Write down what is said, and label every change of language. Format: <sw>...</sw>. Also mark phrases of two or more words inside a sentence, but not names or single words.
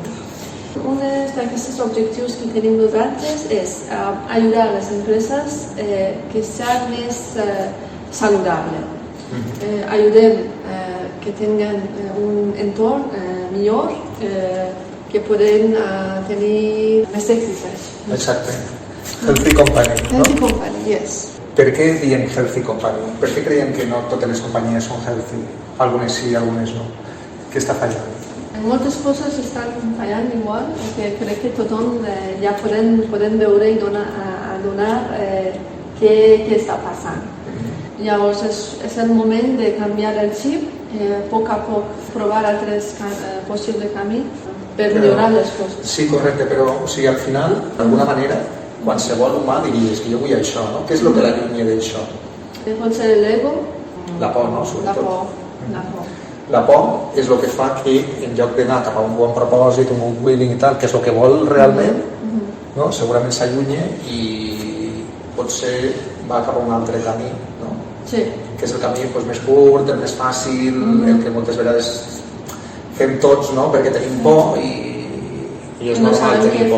<ca>Un d'aquests objectius que tenim nosaltres és ajudar les empreses que siguin més saludables. Ajudem que tinguin un entorn millor, que poden tenir més èxit. Exacte.</ca> <en>Healthy Company, no? Healthy Company, yes.</en> <ca>Per què diem</ca> <en>Healthy Company?</en> <ca>Per què creiem que no totes les companyies són healthy? Algunes sí, algunes no. Què està fallant? Moltes coses estan fallant igual, que crec que tothom ja podem veure i donar què està passant. Llavors és el moment de canviar el xip, a poc provar altres possibles camins per millorar les coses. Sí, correcte, però al final, d'alguna manera, qualsevol humà diries que jo vull això, no? Què és el que l'allunya d'això? Pot ser l'ego. La por, no? Sobretot. La por. La por és el que fa que, en lloc d'anar cap a un bon propòsit, un</ca> <en>good willing</en> <ca>i tal, que és el que vol realment, no? Segurament s'allunya i potser va cap a un altre camí, no? Sí. Que és el camí més curt, el més fàcil, el que moltes vegades fem tots, no? Perquè tenim por i és normal tenir por.</ca>